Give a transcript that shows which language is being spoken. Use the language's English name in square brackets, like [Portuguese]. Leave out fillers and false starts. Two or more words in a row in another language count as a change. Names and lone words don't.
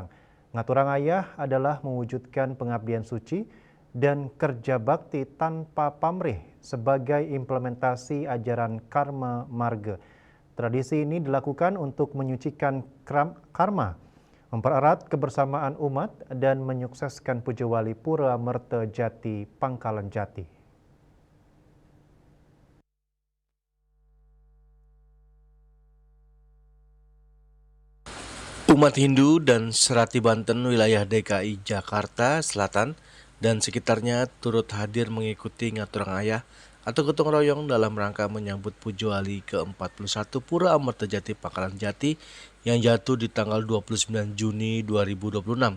[Balinese] Ngaturang ayah [Indonesian] adalah mewujudkan pengabdian suci dan kerja bakti tanpa pamrih sebagai implementasi ajaran karma marga. Tradisi ini dilakukan untuk menyucikan karma, mempererat kebersamaan umat, dan menyukseskan Pujo Wali Pura Mertajati Pangkalan Jati. Umat Hindu dan Serati Banten wilayah DKI Jakarta Selatan dan sekitarnya turut hadir mengikuti [Balinese] ngaturang ayah [Indonesian] atau gotong royong dalam rangka menyambut Pujo Wali ke-41 Pura Amertajati Pangkalan Jati yang jatuh di tanggal 29 Juni 2026.